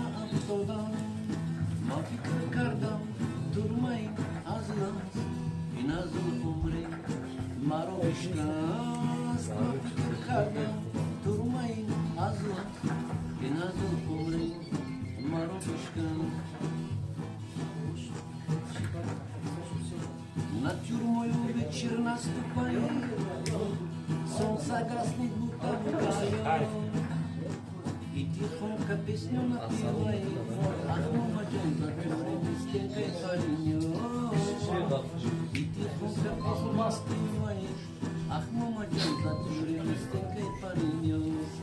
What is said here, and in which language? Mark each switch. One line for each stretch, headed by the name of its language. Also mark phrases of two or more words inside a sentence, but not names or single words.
Tajik: афтодам, ма фикр кардам, турмаи аз нас, ин аз умре маро бишкаст, ма фикр кардам, турмаи аз нас, ин аз умре маро бишкаст.
Russian: На тюрмою вечер наступает, солнце гаснет, будто букая, и тихонько песню напевает, ах, мамаджан, за тюрмой стенкой паренек, и тихонько песню напевает, ах, мамаджан, за тюрмой стенкой паренек.